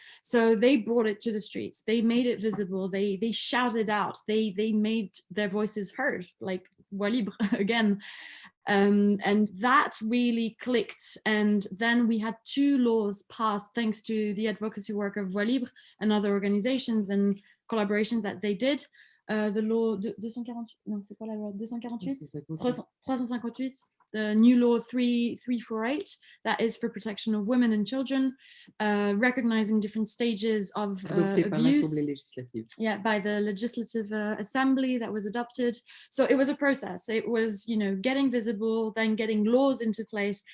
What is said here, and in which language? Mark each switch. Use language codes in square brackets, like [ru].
[en] So they brought it to the streets. They made it visible. They shouted out. They made their voices heard, like Voix Libres again. And that really clicked. And then we had 2 laws passed thanks to the advocacy work of Voix Libres and other organizations and collaborations that they did. The law 248, [fr] non, c'est quoi la loi 248? [en] 358, the new law 348, that is for protection of women and children, recognizing different stages of abuse. Yeah, by the Legislative Assembly that was adopted. So it was a process. It was, you know, getting visible, then getting laws into place.